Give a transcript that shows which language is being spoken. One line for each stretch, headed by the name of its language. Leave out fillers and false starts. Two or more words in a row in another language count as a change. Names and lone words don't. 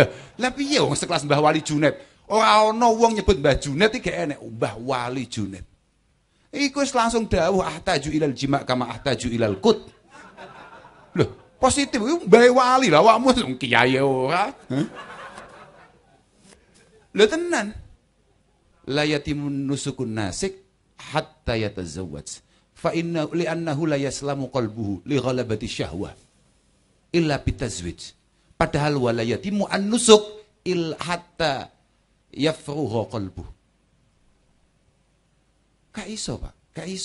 Javanese: Lah piye wong sekelas Mbah Wali Junet? Ora ana wong nyebut Mbah Junet iki gak enek, Mbah Wali Junet. Iku wis langsung dawuh
Arabic: أحتاج إلى الجماع كما أحتاج إلى القوت.
Javanese: Loh, positif iku Mbah Wali lah awakmu wong kiai ora. Lho tenan.
Arabic: لا يتم نسك الناسك حتى يتزوج. فإن لأنه لا يسلم قلبه لغلبة الشهوة إلا بالتزويج. Padahal ولا يتم النسك إلا حتى يفرغ قلبه.
Javanese: Gak iso, Pak. Gak iso.